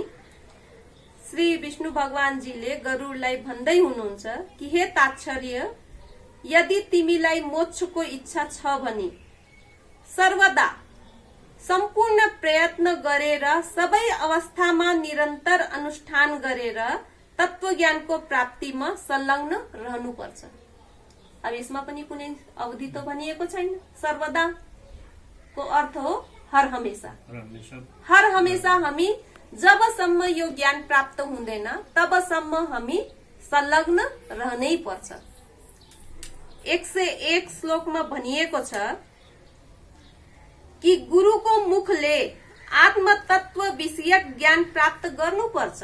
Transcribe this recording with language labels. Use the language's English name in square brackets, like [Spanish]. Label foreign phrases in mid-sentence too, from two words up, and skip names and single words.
[Nepali] श्री विष्णु भगवानजीले गरुडलाई भन्दै हुनुहुन्छ कि हे ताच्छर्य, यदि तिमीलाई मोक्षको इच्छा छ भने सर्वदा सम्पूर्ण प्रयत्न गरेर सबै अवस्थामा निरन्तर अनुष्ठान गरेर तत्वज्ञानको प्राप्तिमा संलग्न रहनुपर्छ। अब यसमा पनि कुनै अवधि त भनिएको छैन। सर्वदा को अर्थ हो [Hindi] हर हमेशा। हर हमेशा [Nepali] हामी जबसम्म यो ज्ञान प्राप्त हुँदैन तबसम्म हामी संलग्न रहनै पर्छ। 101 श्लोकमा भनिएको छ कि गुरुको मुखले आत्म तत्व विषयक ज्ञान प्राप्त गर्नुपर्छ।